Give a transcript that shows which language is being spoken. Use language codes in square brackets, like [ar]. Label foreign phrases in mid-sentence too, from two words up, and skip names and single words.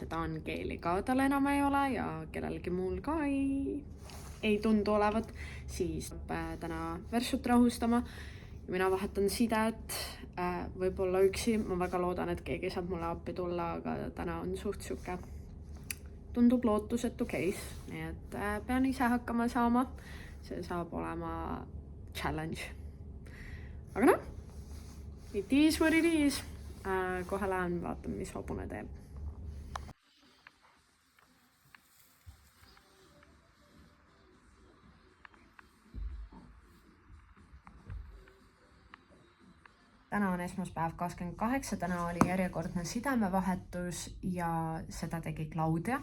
[et] Taankeeli ka tal enam ei ole ja kellelgi muul ka ei tundu olevat, siis täna Versut rahustama ja mina vahetan sidet, võib-olla üksi, ma väga loodan, et keegi saab mulle appi tulla, aga täna on suht siuke, tundub lootusetu case, nii et pean ise hakkama saama, see saab olema challenge. Aga noh, [en] it is what it is, [et] kohe lähen vaatan, mis hobune teeb. Täna on esmaspäev 28, täna oli järjekordne sidemevahetus ja seda tegi Claudia.